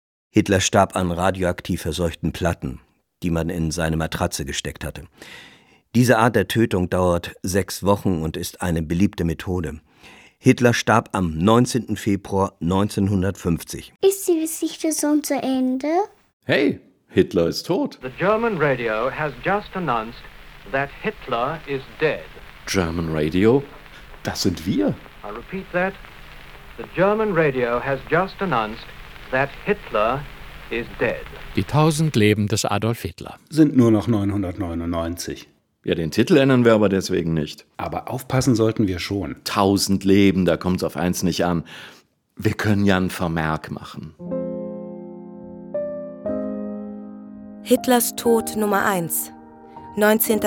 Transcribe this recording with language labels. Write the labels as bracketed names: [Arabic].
[German] Hitler starb an radioaktiv verseuchten Platten, die man in seine Matratze gesteckt hatte. Diese Art der Tötung dauert 6 Wochen und ist eine beliebte Methode. Hitler starb am 19. Februar 1950. Ist die Geschichte schon zu Ende? Hey, Hitler ist tot. [English] The German radio has just announced that Hitler is dead. German radio? [German] Das sind wir. [English] I repeat that. The German radio has just announced that Hitler is dead. [German] Die 1000 Leben des Adolf Hitler. Sind nur noch 999. Ja, den Titel ändern wir aber deswegen nicht. Aber aufpassen sollten wir schon. 1000 Leben, da kommt's auf eins nicht an. Wir können ja einen Vermerk machen. Hitlers Tod Nummer 1, 19.